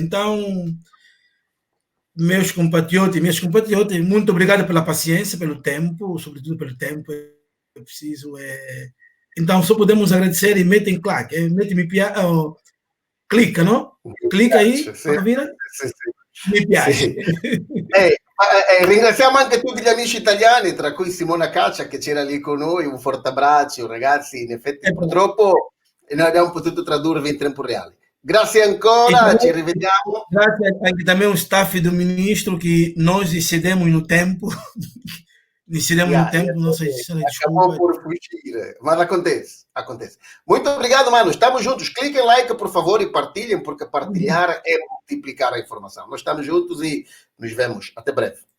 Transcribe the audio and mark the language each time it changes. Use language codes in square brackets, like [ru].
[pt] Então, meus compatriotas e minhas compatriotas, muito obrigado pela paciência, pelo tempo, sobretudo pelo tempo. É preciso. Então, só podemos agradecer e metem claque, metem-me clica, não? Clica aí, vira. [it] Mi piace. Ringraziamo anche tutti gli amici italiani, tra cui Simona Caccia che c'era lì con noi, un forte abbraccio ragazzi, in effetti purtroppo non abbiamo potuto tradurvi in tempo reale. Grazie ancora, ci rivediamo. Grazie anche [pt] também ao staff do ministro que nós excedemos no tempo. Não sei se acabou por fugir, mas acontece. Muito obrigado, mano. Estamos juntos. Cliquem like, por favor, e partilhem, porque partilhar é multiplicar a informação. Nós estamos juntos e nos vemos. Até breve.